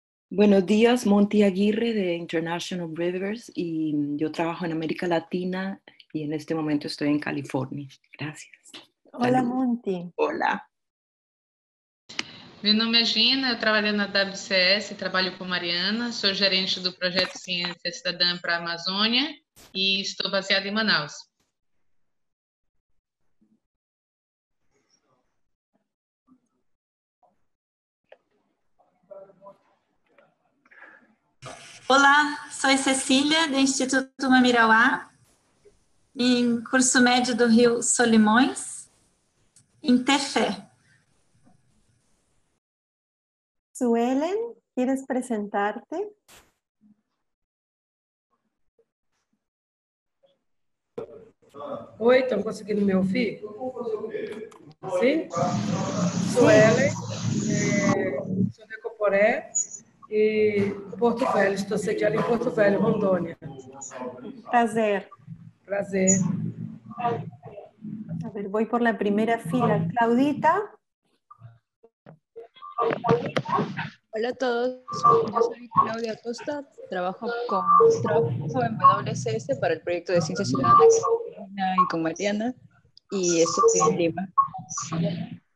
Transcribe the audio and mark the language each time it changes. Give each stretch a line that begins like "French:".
Spanish: Buenos días, Monty Aguirre de International Rivers y yo trabajo en América Latina y en este momento estoy en California. Gracias. Hola, Salud. Monty. Hola.
Portuguese: Meu nome é Gina, eu trabalho na WCS, trabalho com Mariana, sou gerente do projeto Ciência Cidadã para a Amazônia e estou baseada em Manaus. Olá, sou Cecília, do Instituto Mamirauá, em curso médio do Rio Solimões, em Tefé.
Spanish: Suelen, ¿quieres presentarte?
Portuguese: Oi, estão conseguindo me ouvir? Sim? Sou Ellen, sou da Ecoporé e Porto Velho, estou sediada em Porto Velho, Rondônia. Prazer. Prazer.
Spanish: A ver, voy por la primera fila. Claudita. Hola a todos, yo soy Claudia Costa, trabajo en WCS para el proyecto de Ciencia Ciudadana y con Mariana y estoy en Lima.